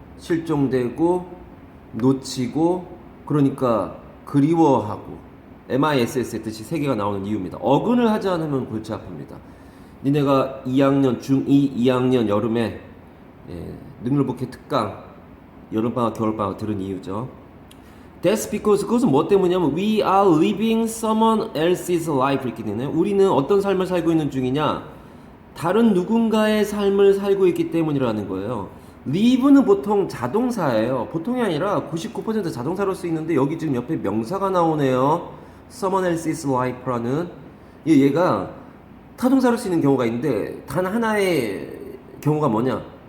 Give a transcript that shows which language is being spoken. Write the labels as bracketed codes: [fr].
[ko] 실종되고 놓치고 그러니까 그리워하고 MISS의 뜻이 세 개가 나오는 이유입니다. 어근을 하지 않으면 골치 아픕니다. 니네가 2학년 중2 2학년 여름에 능률복회 특강 여름방학 겨울방학 들은 이유죠. [en] That's because [ko] 그것은 뭐 때문이냐면 [en] We are living someone else's life [ko] 이렇게 되네요. 우리는 어떤 삶을 살고 있는 중이냐? 다른 누군가의 삶을 살고 있기 때문이라는 거예요. live는 보통 자동사예요. 보통이 아니라 99% 자동사로 쓰이는데 여기 지금 옆에 명사가 나오네요. [en] Someone else's life [ko] 라는 얘가 타동사로 쓰이는 경우가 있는데 단 하나의 경우가 뭐냐?